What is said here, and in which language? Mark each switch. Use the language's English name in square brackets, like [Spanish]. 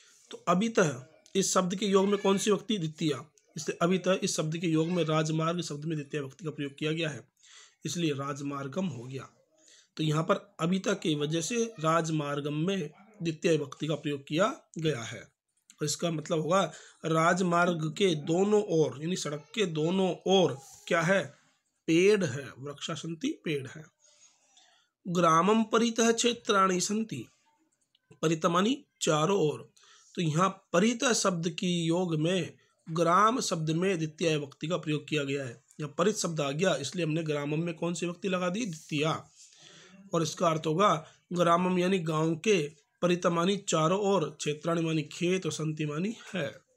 [Hindi] तो अभितः इस शब्द के योग में कौन सी विभक्ति? द्वितीय। इसलिए अभितः इस शब्द के योग में राजमार्ग शब्द में द्वितीय विभक्ति का प्रयोग किया गया है, इसलिए राजमार्गम हो गया। तो यहाँ पर अभितः की वजह से राजमार्गम में द्वितीय विभक्ति का प्रयोग किया गया है। और इसका मतलब होगा राजमार्ग के दोनों ओर, यानी सड़क के दोनों ओर क्या है? पेड़ है। [Sanskrit] वृक्षा सन्ति, [Hindi] पेड़ है। [Sanskrit] ग्रामम परितः क्षेत्राणि सन्ति। [Hindi] परितः मानी चारों ओर। तो यहाँ परितः शब्द की योग में ग्राम शब्द में द्वितीय विभक्ति का प्रयोग किया गया है। यहाँ परित शब्द आ गया, इसलिए हमने ग्रामम में कौन सी विभक्ति लगा दी? द्वितीय। और इसका अर्थ होगा ग्रामम यानी गांव के, परितः मानी चारों ओर, क्षेत्राणि मानी खेत और सन्ति मानी है।